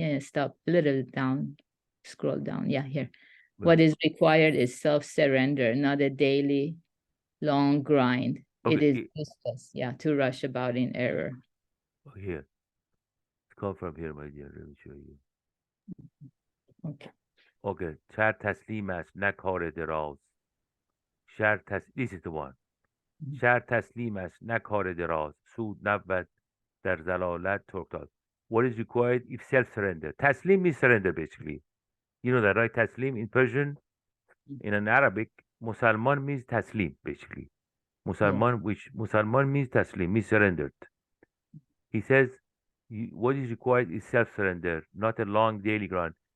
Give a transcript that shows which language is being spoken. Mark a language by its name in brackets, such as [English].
[English] Yeah, stop a little down, scroll down. Yeah, here. Well, What is required is self-surrender, not a daily long grind. It is okay. useless, yeah, to rush about in error. Here. Let's come from here, my dear. Let me show you. Okay. Okay. [Persian] شهر تسلیم است نه کار دراز. [English] This is the one. Mhm. [Persian] شهر تسلیم است نه کار دراز. سود نبود در زلالت ترکتاز. [English] What is required if self-surrender? Taslim means surrender, basically. You know that, right? Taslim in Persian, in an Arabic, Musalman means taslim, basically. Yeah. Musalman means taslim, means surrendered. He says, what is required is self-surrender, not a long daily grind.